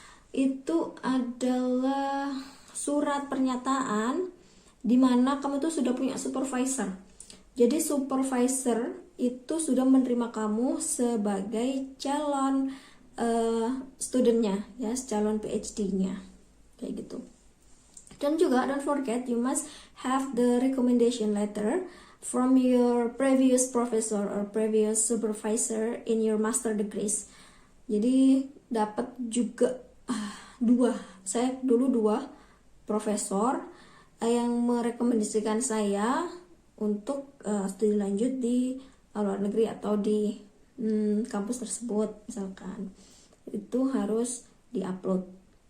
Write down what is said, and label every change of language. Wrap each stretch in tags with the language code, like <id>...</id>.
<id>Itu adalah surat pernyataan di mana kamu tuh sudah punya supervisor. Jadi supervisor itu sudah menerima kamu sebagai calon studentnya, ya, calon PhD-nya, kayak gitu. Dan juga</id> <en>don't forget you must have the recommendation letter from your previous professor or previous supervisor in your master degrees.</en> <id>Jadi dapat juga saya dulu dua profesor yang merekomendasikan saya untuk studi lanjut di luar negeri atau di kampus tersebut, misalkan itu harus diupload.</id>